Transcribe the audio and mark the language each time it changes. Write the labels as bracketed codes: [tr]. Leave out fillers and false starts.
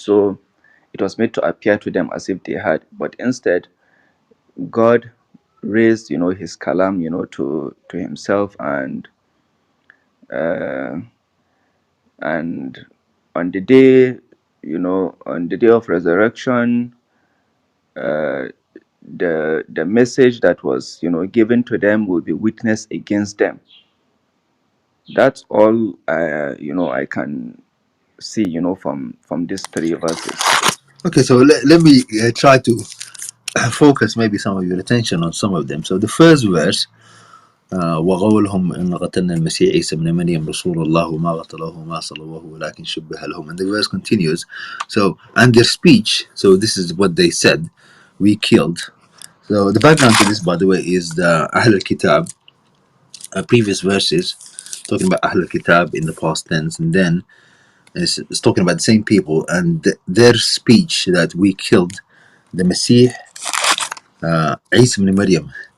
[en] So it was made to appear to them as if they had, but instead God raised, his kalam, to himself, and uh, and on the day, on the day of resurrection, uh, the message that was, given to them will be witnessed against them. That's all I can see, from these 3 verses. Okay, so let me try to focus maybe some of your attention on some of them. So the first verse, [ar] وقولهم إن قتلنا المسيح عيسى ابن مريم رسول الله وما قتلوه وما صلبوه ولكن شبه لهم. [en] And the verse continues. So, and their speech, so this is what they said, we killed. So the background to this, by the way, is the Ahl al-Kitab, previous verses talking about Ahl al-Kitab in the past tense, and then It's talking about the same people and their speech that we killed the Messiah, Isa ibn Maryam.